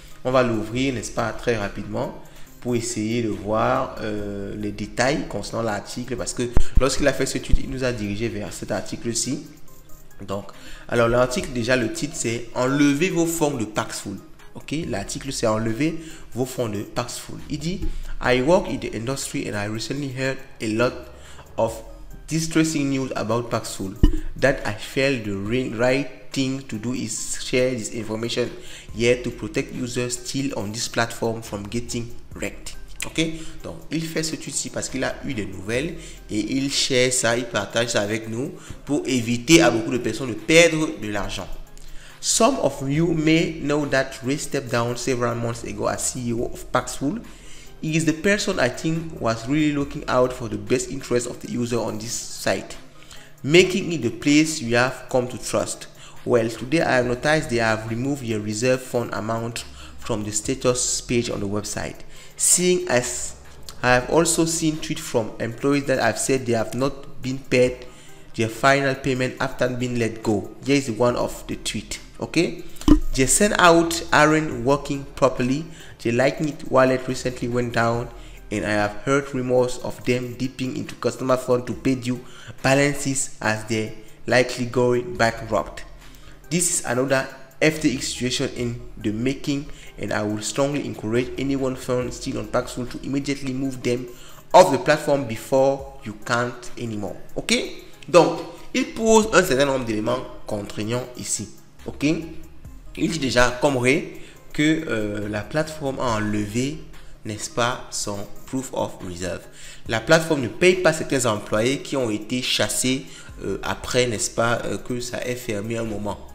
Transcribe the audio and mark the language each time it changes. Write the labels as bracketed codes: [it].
[fr] On va l'ouvrir, n'est-ce pas, très rapidement pour essayer de voir les détails concernant l'article, parce que lorsqu'il a fait ce tweet, il nous a dirigé vers cet article-ci. Donc, alors l'article, déjà le titre c'est "Enlevez vos fonds de Paxful". Ok, l'article c'est "Enlevez vos fonds de Paxful". Il dit [en] "I work in the industry and I recently heard a lot of distressing news about Paxful. That I felt the right thing to do is share this information here to protect users still on this platform from getting wrecked". [fr] Ok, donc il fait ce tweet-ci parce qu'il a eu des nouvelles et il share ça, il partage ça avec nous pour éviter à beaucoup de personnes de perdre de l'argent. [en] Some of you may know that Ray stepped down several months ago as CEO of Paxful. He is the person I think was really looking out for the best interest of the user on this site, making it the place you have come to trust. Well, today I have noticed they have removed your reserve fund amount from the status page on the website. Seeing as I have also seen tweets from employees that have said they have not been paid their final payment after being let go. Here is one of the tweet. Okay, they sent out aren't working properly. The Lightning wallet recently went down, and I have heard rumors of them dipping into customer fund to pay due balances as they're likely going bankrupt. This is another FTX situation in the making, and I would strongly encourage anyone found still on Paxful to immediately move them off the platform before you can't anymore. [fr] Ok, donc il pose un certain nombre d'éléments contraignants ici. Ok, il dit déjà comme Ray que la plateforme a enlevé, n'est-ce pas, son proof of reserve. La plateforme ne paye pas certains employés qui ont été chassés après, n'est-ce pas, que ça ait fermé un moment.